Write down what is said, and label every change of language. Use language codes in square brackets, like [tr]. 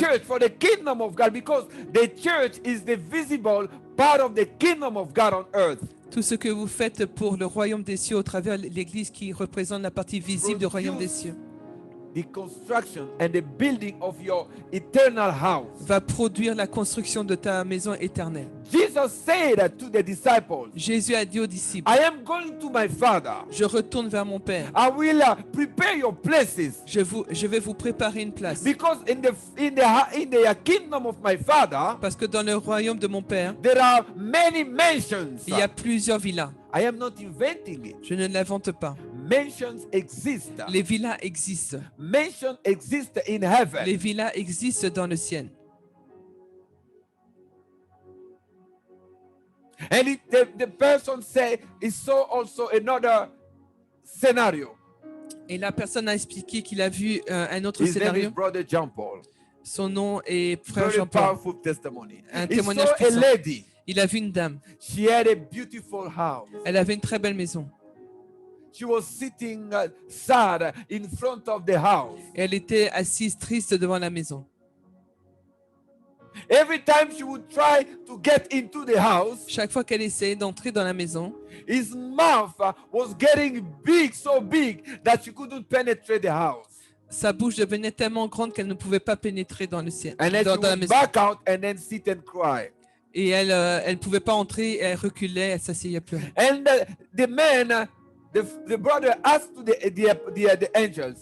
[en] church, for the kingdom of God, because the church is the visible part of the kingdom of God on earth. [fr] tout ce que vous faites pour le royaume des cieux au travers l'Église qui représente la partie visible du royaume des cieux, [en] The construction and the building of your eternal house. [fr] va produire la construction de ta maison éternelle. [en] Jesus said to the disciples, [fr] Jésus a dit aux disciples, [en] I am going to my Father. [fr] je retourne vers mon Père. [en] I will prepare your places. [fr] Je vais vous préparer une place. [en] Because in the kingdom of my Father, [fr] Parce que dans le royaume de mon Père, [en] there are many mansions. [fr] il y a plusieurs villas. [en] I am not inventing it. [fr] Je ne l'invente pas. [en] Mansions exist. [fr] Les villas existent. [en] Mansions exist in heaven. [fr] Les villas existent dans le ciel. [en] And the person said, he saw also another scenario. [fr] Et la personne a expliqué qu'il a vu un autre [en] His name is [fr] scénario. [en] Brother John Paul. [fr] Son nom est Frère [en] Very [fr] Jean-Paul. [en] powerful testimony. [fr] Un [en] He [fr] témoignage [en] saw a [fr] puissant. [en] lady. [fr] Il a vu une dame. [en] She had a beautiful house. [fr] Elle avait une très belle maison. [en] She was sitting sad in front of the house. [fr] Et elle était assise triste devant la maison. [en] Every time she would try to get into the house, [fr] Chaque fois qu'elle essayait d'entrer dans la maison, [en] his mouth was getting big, so big that she couldn't penetrate the house. [fr] sa bouche devenait tellement grande qu'elle ne pouvait pas pénétrer dans, le ciel, [en] And then she [fr] dans la [en] would [fr] maison. [en] back out and then sit and cry. [fr] Et elle ne pouvait pas entrer, elle reculait, elle s'asseyait plus. [en] And the man, the brother asked to the angels,